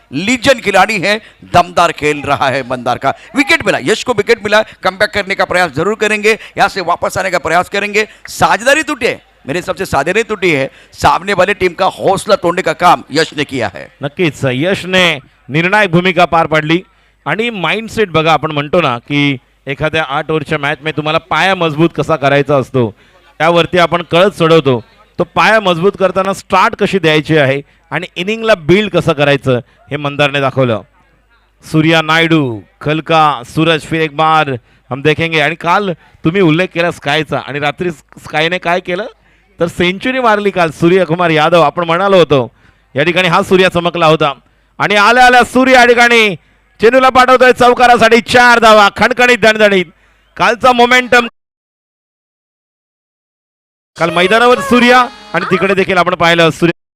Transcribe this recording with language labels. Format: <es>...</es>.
<hi>Legend खिलाड़ी है, दमदार खेल रहा है मंदार का। विकेट मिला, यश को विकेट मिला, कमबैक करने का प्रयास जरूर करेंगे, यहां से वापस आने का प्रयास करेंगे। साझेदारी टूटी है, मेरे हिसाब से साझेदारी टूटी है, सामने वाली टीम का हौसला तोड़ने का काम यश ने किया है।</hi> <mr>नक्कीच यशने निर्णायक भूमिका पार पाडली। आणि माइंडसेट बघा, आपण म्हणतो ना की एखाद्या 8 ओव्हरच्या मॅचमध्ये तुम्हाला पाया मजबूत कसा करायचा असतो, त्यावरती आपण कळत चढवतो। तो पाया मजबूत करताना स्टार्ट कशी द्यायची आहे आणि इनिंगला बिल्ड कसं करायचं हे मंदारने दाखवलं।</mr> <hi>सूर्या नायडू, खलका, सूरज फिर एक बार हम देखेंगे।</hi> <mr>आणि काल तुम्ही उल्लेख केला स्कायचा, आणि रात्री स्कायने काय केलं तर सेंचुरी मारली काल सूर्यकुमार यादव। आपण म्हणालो होतो या ठिकाणी हा सूर्या चमकला होता, आणि आल्या आल्या सूर्य या ठिकाणी चेंडूला पाठवतोय चौकारासाठी 4 धावा, खणखणीत दणदणीत। कालचा मोमेंटम, काल मैदानावर सूर्या आणि तिकडे देखील आपण पाहिलं सूर्य।</mr>